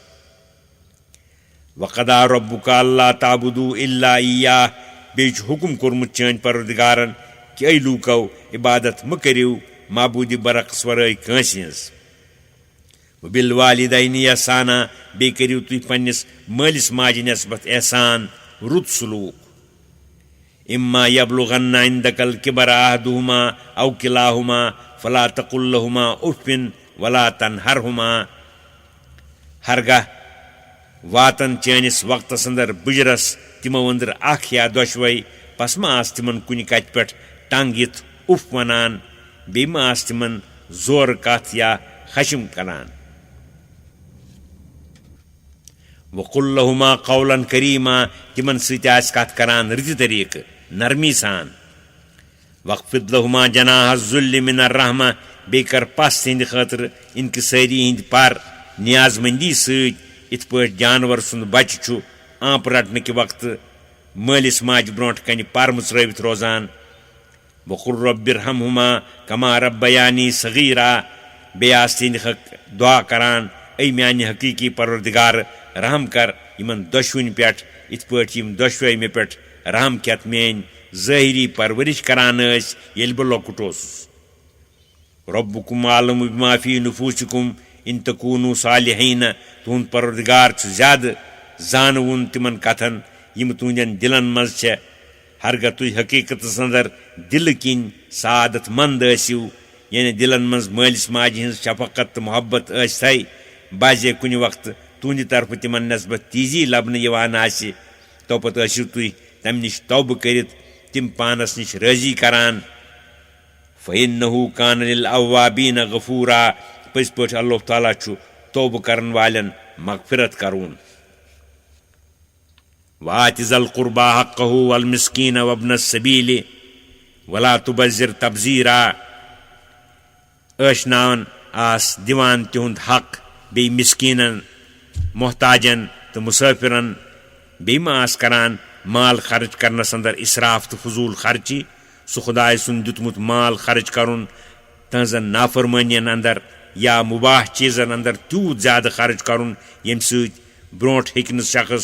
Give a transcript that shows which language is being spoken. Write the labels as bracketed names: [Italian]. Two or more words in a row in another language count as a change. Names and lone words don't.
[Arabic] وقضىٰ ربُکَ اللہ تعبدوٗ الا ایٖیاہ [Kashmiri] بیٚیہِ چھُ حُکم کوٚرمُت چٲنۍ پروردگارن کہِ اے لوٗکو عبادت مہ کٔرِو معبوٗدِ برعقس ورٲے کٲنٛسہِ ہٕنٛز [Arabic] وبالوالدین احسانا [Kashmiri] بیٚیہِ کٔرِو تُہۍ پننِس مٲلِس ماجہِ نسبت احسان رُت سلوٗک [Arabic] اما یبلغن عندک الکبر احدہما او کلاہما فلا تقل لہما اف ولا تنہرہما [Kashmiri] ہرگاہ واتن چٲنِس وقتس انٛدر بُجرس تِمو أنٛدرٕ اکھ یا دۄشوے پس ما آس تِمن کُنہِ کتھِ پٮ۪ٹھ ٹنگ یِتھ اُف ونان بیٚیہِ ما آس تِمن زورٕ کتھ یا خشم کران [Arabic] وقل لہما قولا کریٖما [Kashmiri] تِمن سۭتۍ آسہِ کتھ کران رٕتہِ طریٖقہٕ نرمی سان [Arabic] وقفض لہما جناح الذل من الرحمہ [Kashmiri] بیٚیہِ کر پس تِہنٛدِ خٲطرٕ انکسٲری ہٕنٛدۍ پر نیاز مندی سۭتۍ یِتھ پٲٹھۍ جانور سُنٛد بچہِ چھُ آنٛپہٕ رٹنہٕ کہِ وقتہٕ مٲلِس ماجہِ برونٛٹھ کنہِ پر مٕژرٲوِتھ روزان [Arabic] وقل رب ارحمہما کما ربیانی صغیٖرا [Kashmiri] بیٚیہِ آس تِہنٛدِ دعا کران اے میانہِ حقیٖقی پروردگار رحم کر یِمن دۄشوٕنۍ پٮ۪ٹھ یِتھ پٲٹھۍ یِم دۄشوے مےٚ پٮ۪ٹھ رحم کھٮ۪تھ میٲنۍ ظٲہری پرورش کران ٲسۍ ییٚلہِ بہٕ لۄکُٹ اوسُس [Arabic] ربُکُم عالم بما فی نفوٗسکُم ان تکوٗنوٗ صالحیٖنہ [Kashmiri] تُہنٛد پروردگار چھُ زیادٕ زانوُن تِمن کتھن یِم تُہنٛدٮ۪ن دِلن منٛز چھےٚ ہرگاہ تُہۍ حقیٖقتس انٛدر دِلہٕ کِنۍ سعادت منٛد ٲسِو یعنی دِلن منٛز مٲلِس ماجہِ ہٕنٛز شفقت تہٕ محبت ٲسۍتھے باسے کُنہِ وقتہٕ تُہنٛدِ طرفہٕ تِمن نسبت تیٖزی لبنہٕ یِوان آسہِ توپتہٕ ٲسِو تُہۍ تمہِ نِش توبہٕ کٔرِتھ تِم پانس نِش رٲضی کران [Arabic] فإنه کان للأوابیٖنَ غفوٗرا [Kashmiri] پٔزۍ پٲٹھۍ اللہ تعالیٰ چھُ توبہٕ کرن والٮ۪ن مغفرت کرون [Arabic] وآتِ ذا القربى حقه والمسکین وابن السبیٖل ولا تبذر تبذیٖرا [Kashmiri] ٲشناون آس دِوان تِہُنٛد حق بیٚیہِ مِسکیٖنن محتاجن تہٕ مُسٲفِرن بیٚیہِ ما آس کران مال خرٕچ کرنس انٛدر اِسراف تہٕ فضوٗل خرچی سُہ خۄداے سُنٛد دیُتمُت مال خرٕچ کرُن تہنٛزن نافرمٲنین انٛدر یا مُباح چیٖزن انٛدر تیوٗت زیادٕ خرٕچ کرُن ییٚمہِ سۭتۍ برونٛٹھ ہیٚکہِ نہٕ شخص